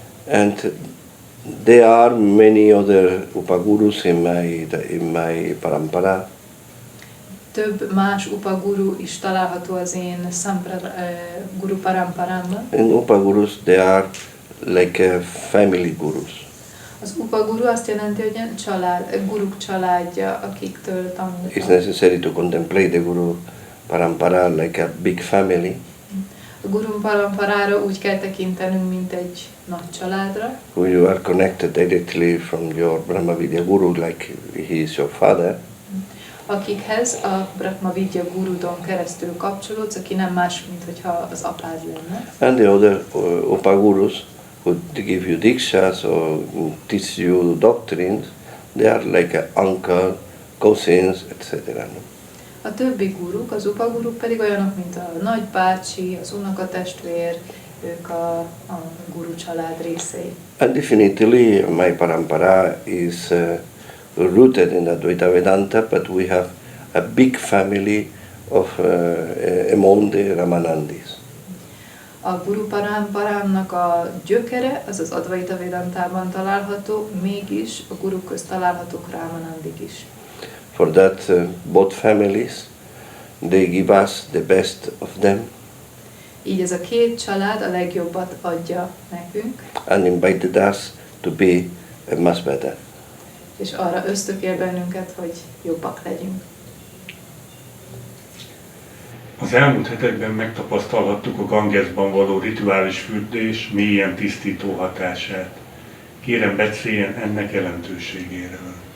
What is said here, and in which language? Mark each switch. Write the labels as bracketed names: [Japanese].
[English] And there are many other Upagurus in my Parampara. [Hungarian] Több más upaguru is található az én guru paramparámban. [English] And Upagurus, they are like family gurus. [Hungarian] Az upaguru azt jelenti, hogy guruk családja, akiktől tanultam. [English] It's necessary to contemplate the Guru Parampara like a big family. [Hungarian] A guru paramparára úgy kell tekintenünk, mint egy nagy családra. [English] Who you are connected directly from your Brahma Vidya Guru, like he is your father. [Hungarian] Akikhez a Brahma Vidya Gurudon keresztül kapcsolódsz, aki nem más, mint hogyha az apád lenne. [English] And the other Upagurus who give you dikshas or teach you doctrines, they are like an uncle, cousins, etc. [Hungarian] A többi guruk, az upaguruk pedig olyanok, mint a nagybácsi, az unokatestvér, ők a guru család részei. [English] And definitely my parampara is rooted in Advaita Vedanta, but we have a big family of among the Ramanandis. [Hungarian] A guru paramparámnak a gyökere az az Advaita Vedantában található, mégis a guruk közt találhatók Ramanandik is. [English] For that, both families, they give us the best of them. [Hungarian] Így ez a két család a legjobbat adja nekünk, [English] And invited us to be much better. [Hungarian] és arra ösztökél bennünket, hogy jobbak legyünk. Az elmúlt hetekben megtapasztalhattuk a Gangesban való rituális fürdés mélyen tisztító hatását. Kérem, beszéljen ennek jelentőségéről.